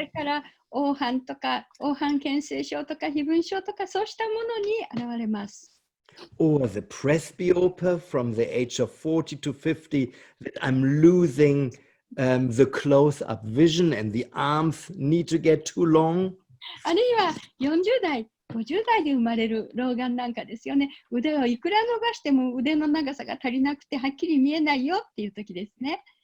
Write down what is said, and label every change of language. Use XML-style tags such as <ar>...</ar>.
<ja>それから黄斑とか黄斑変性症とか飛蚊症とかそうしたものに現れます。</ja> <en>Or the presbyopia from the age of 40 to 50 that I'm losing the close-up vision and the arms need to get too long.</en> <ja>あるいは40代、50代で生まれる老眼なんかですよね。腕をいくら伸ばしても腕の長さが足りなくてはっきり見えないよっていう時ですね。</ja>